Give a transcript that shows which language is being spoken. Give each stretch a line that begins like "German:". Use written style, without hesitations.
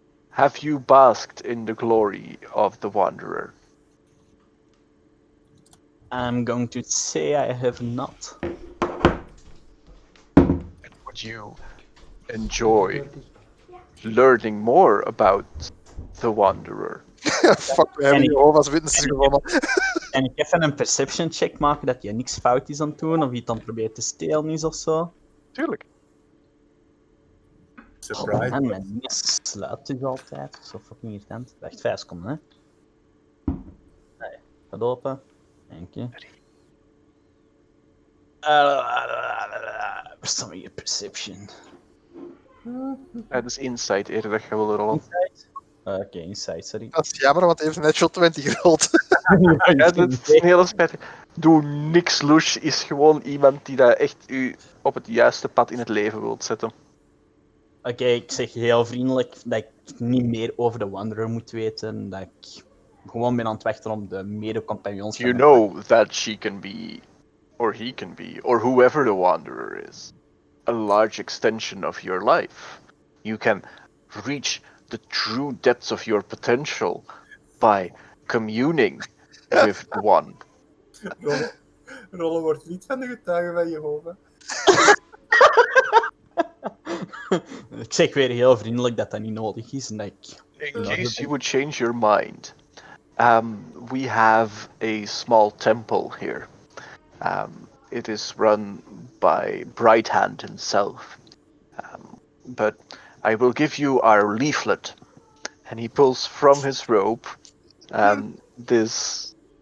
English: Have you basked in the glory of the Wanderer? I'm going to say I have not. Would you enjoy learning more about the Wanderer?
Dutch: Fuck, we hebben En ik- Jehovah's Witnesses gewonnen. En ik even een perception check maken dat je niks fout is aan het doen, of iets dan probeert te stelen is of zo. Tuurlijk.
English: Surprise.
Dutch: En mijn ding sluit dus altijd. Zo fucking irritant. Wacht, 5 seconden, hè. Nee, gaat open. Dank je. Waar staat mijn perception? Het is insight eerder dat je wilde rollen. Insight? Oké, insight, sorry. Dat is jammer, want hij heeft een natural 20 gerold. Ja, dat is een hele spijt. Doe niks, Lush is gewoon iemand die dat echt u op het juiste pad in het leven wilt zetten. Oké, ik zeg heel vriendelijk dat ik niet meer over de Wanderer moet weten. Dat ik gewoon ben aan het wachten op de mede-compagnons.
English: You know that she can be, or he can be, or whoever the Wanderer is, a large extension of your life. You can reach the true depths of your potential by communing with one.
Dutch: Rollen wordt niet van de getuigen van Jehovah. Ik zeg weer heel vriendelijk dat dat niet nodig is. En dat ik...
English: In case you would change your mind, we have a small temple here. It is run by Bright Hand himself. But I will give you our leaflet. And he pulls from his robe this.